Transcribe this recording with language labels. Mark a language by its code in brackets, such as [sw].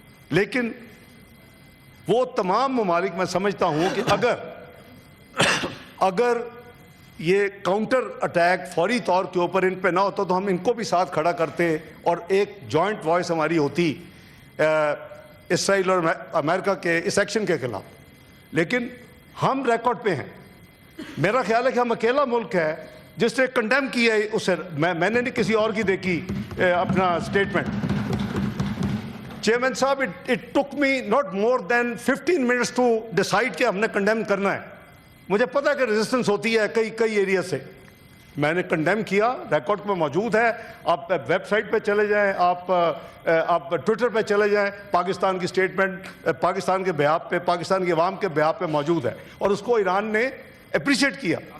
[ur] لیکن وہ تمام ممالک میں سمجھتا ہوں کہ اگر یہ کاؤنٹر اٹیک فوری طور کے اوپر ان پہ نہ ہوتا تو ہم ان کو بھی ساتھ کھڑا کرتے اور ایک جوائنٹ وائس ہماری ہوتی اسرائیل اور امریکہ کے اس ایکشن کے خلاف. لیکن ہم ریکارڈ پہ ہیں. میرا خیال ہے کہ ہم اکیلا ملک ہے جس نے کنڈیم کیا ہے اسے. میں نے نہیں کسی اور کی دیکھی اپنا اسٹیٹمنٹ. [en] chairman صاحب, it took me not more than 15 minutes to decide [ur] کہ ہم نے کنڈیم کرنا ہے. مجھے پتا ہے کہ ریزسٹنس ہوتی ہے کئی ایریا سے. میں نے کنڈیم کیا, ریکارڈ میں موجود ہے. آپ ویب سائٹ پہ چلے جائیں, آپ ٹویٹر پہ چلے جائیں, پاکستان کی اسٹیٹمنٹ پاکستان کے بیہاف پہ, پاکستان کے عوام کے بیہاف پہ موجود ہے, اور اس کو ایران نے اپریشیٹ کیا.